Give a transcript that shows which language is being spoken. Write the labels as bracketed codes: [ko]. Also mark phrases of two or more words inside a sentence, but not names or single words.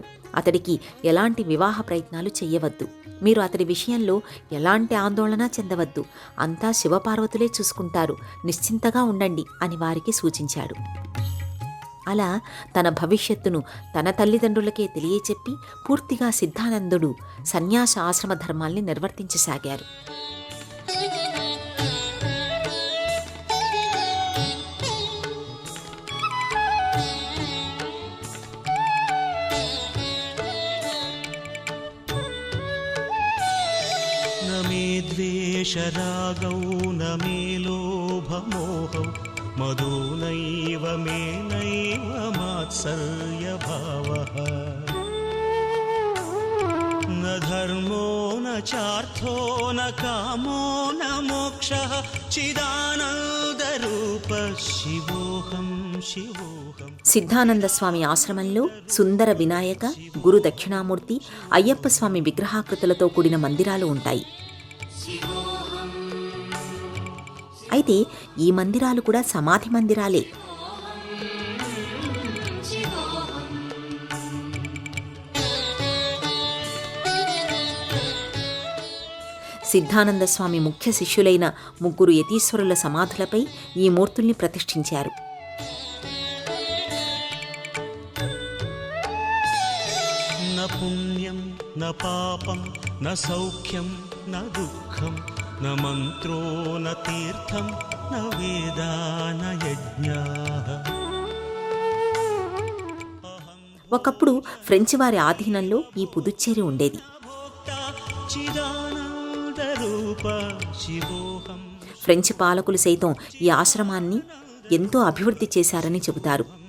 [te] అతడికి ఎలాంటి వివాహ ప్రయత్నాలు చెయ్యవద్దు. మీరు అతడి విషయంలో ఎలాంటి ఆందోళన చెందవద్దు. అంతా శివపార్వతులే చూసుకుంటారు. నిశ్చింతగా ఉండండి అని వారికి సూచించాడు. అలా తన భవిష్యత్తును తన తల్లిదండ్రులకే తెలియచెప్పి పూర్తిగా సిద్ధానందుడు సన్యాస ఆశ్రమ ధర్మాల్ని నిర్వర్తించసాగారు. [sa] न मे द्वेषरागौ न मे लोभमोहौ मदो नैव मे नैव मात्सर्यभावः न धर्मो न चार्थो न कामो न मोक्षः चिदानन्दरूप शिवोऽहं शिवोऽहम्. [te] సిద్ధానంద స్వామి ఆశ్రమంలో సుందర వినాయక, గురు దక్షిణామూర్తి, అయ్యప్ప స్వామి విగ్రహాకృతులతో కూడిన మందిరాలు ఉంటాయి. అయితే ఈ మందిరాలు కూడా సమాధి మందిరాలే. సిద్ధానంద స్వామి ముఖ్య శిష్యులైన ముగ్గురు యతీశ్వరుల సమాధులపై ఈ మూర్తుల్ని ప్రతిష్ఠించారు. [sa] न पुण्यं न पापं न सौख्यं न दुःखं न मन्त्रो न तीर्थं न वेदा न यज्ञाः. [te] ఒకప్పుడు ఫ్రెంచి వారి ఆధీనంలో ఈ పుదుచ్చేరి ఉండేది. ఫ్రెంచి పాలకులు సైతం ఈ ఆశ్రమాన్ని ఎంతో అభివృద్ధి చేశారని చెబుతారు.